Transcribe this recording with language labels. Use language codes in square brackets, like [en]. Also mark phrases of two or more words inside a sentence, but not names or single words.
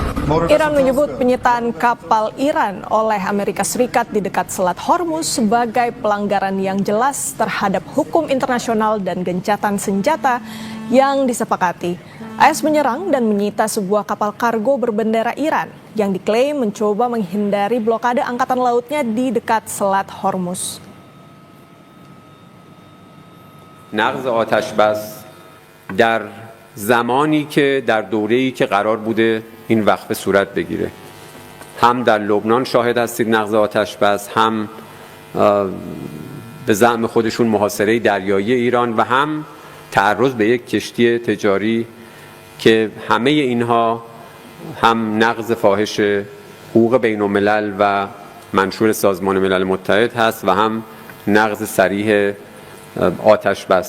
[id] Iran menyebut penyitaan kapal Iran oleh Amerika Serikat di dekat Selat Hormuz sebagai pelanggaran yang jelas terhadap hukum internasional dan gencatan senjata yang disepakati. AS menyerang dan menyita sebuah kapal kargo berbendera Iran yang diklaim mencoba menghindari blokade angkatan lautnya di dekat Selat Hormuz. [fa] نقض آتش بس در زمانی که در دوره‌ای که قرار بوده این وقفه صورت بگیره هم در لبنان شاهد هستید نقض آتش بس هم به زعم خودشون محاصره دریایی ایران و هم تعرض به یک کشتی تجاری که همه اینها هم نقض فاحش حقوق بین الملل و منشور سازمان ملل متحد هست و هم نقض صریح آتش بس.